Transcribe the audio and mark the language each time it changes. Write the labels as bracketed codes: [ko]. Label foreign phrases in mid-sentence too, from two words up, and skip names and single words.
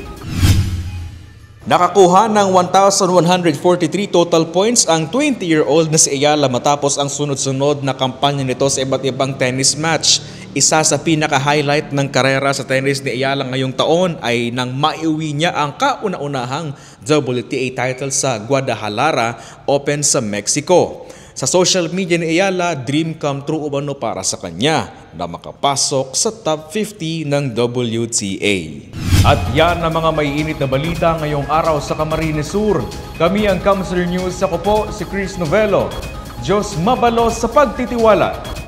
[tl] Nakakuha ng 1,143 [en] total points [tl] ang 20-year-old na si Ayala matapos ang sunod-sunod na kampanya nito sa iba't ibang [en] tennis match. [tl] Isa sa pinaka-highlight ng karera sa tennis ni Ayala ngayong taon ay nang maiuwi niya ang kauna-unahang WTA title sa Guadalajara Open sa Mexico. Sa social media ni Ayala, [en] dream come true [tl] umano para sa kanya na makapasok sa top 50 ng WTA. At yan ang mga maiinit na balita ngayong araw sa Camarines Sur. Kami ang Kamsur News. Ako po si Chris Novelo. [bik] Diyos mabalos sa pagtitiwala.